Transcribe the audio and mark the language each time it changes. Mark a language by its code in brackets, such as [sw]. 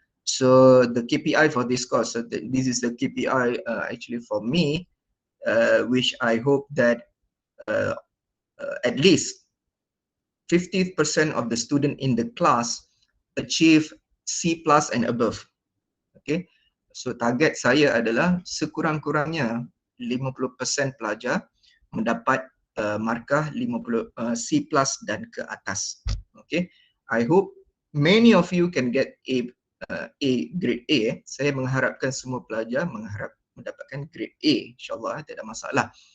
[en] So the KPI for this course, so this is the KPI actually for me, which I hope that at least 50% of the student in the class achieve C+ and above. [ms] Okay, so target saya adalah sekurang-kurangnya 50% pelajar mendapat markah 50 C+ dan ke atas. [en] Okay, I hope many of you can get grade A. [ms] Saya mengharapkan semua pelajar mendapatkan grade A, insyaAllah, tidak ada masalah.